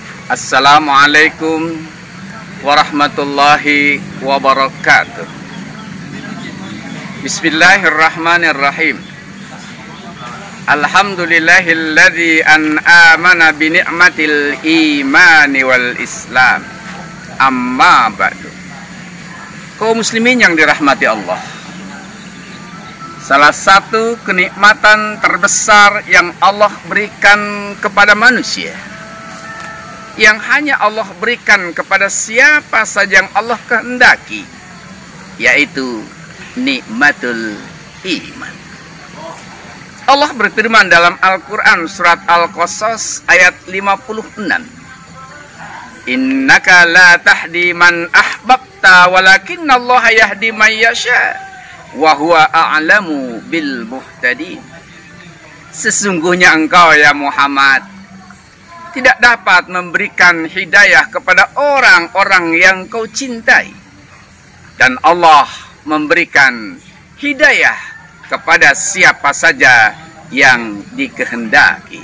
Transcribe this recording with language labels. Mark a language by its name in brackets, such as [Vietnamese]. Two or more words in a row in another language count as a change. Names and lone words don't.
[Arabic] السلام عليكم ورحمة الله وبركاته. بسم الله الرحمن الرحيم. الحمد لله الذي أنعمنا بنعمة الإيمان والإسلام. أما بعد. [Indonesian] Kaum muslimin yang dirahmati Allah, salah satu kenikmatan terbesar yang Allah berikan kepada manusia, yang hanya Allah berikan kepada siapa saja yang Allah kehendaki, yaitu [Arabic] نعمة الإيمان. [Indonesian] Allah berfirman dalam Al-Quran surat Al-Qasas ayat 56, [Arabic] إنك لا تهدي من أحببت ولكن الله يهدي من يشاء وهو أعلم بالمهتدين. [Indonesian] Sesungguhnya engkau ya Muhammad tidak dapat memberikan hidayah kepada orang-orang yang kau cintai, dan Allah memberikan hidayah kepada siapa saja yang dikehendaki.